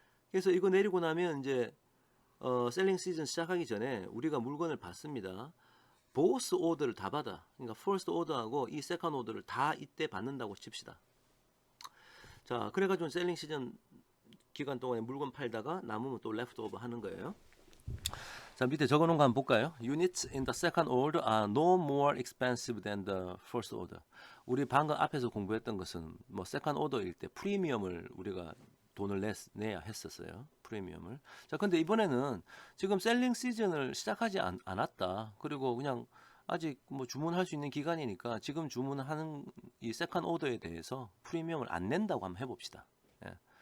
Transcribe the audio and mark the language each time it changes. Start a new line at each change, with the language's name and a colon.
Korean: 그래서 이거 내리고 나면 이제 셀링 시즌 시작하기 전에 우리가 물건을 받습니다. 보스 오더를 다 받아. 그러니까 퍼스트 오더하고 이 세컨 오더를 다 이때 받는다고 칩시다. 자, 그래가지고 셀링 시즌 기간 동안에 물건 팔다가 남으면 또 레프트 오버 하는 거예요. 자, 밑에 적어놓은 거 한번 볼까요?
English: Units in the second order are no more expensive than the first order.
Korean: 우리 방금 앞에서 공부했던 것은 뭐 세컨드 오더일 때 프리미엄을 우리가 돈을 내야 했었어요. 프리미엄을. 자, 근데 이번에는 지금 셀링 시즌을 시작하지 않았다. 그리고 그냥 아직 뭐 주문할 수 있는 기간이니까 지금 주문하는 이 세컨드 오더에 대해서 프리미엄을 안 낸다고 한번 해봅시다. 예.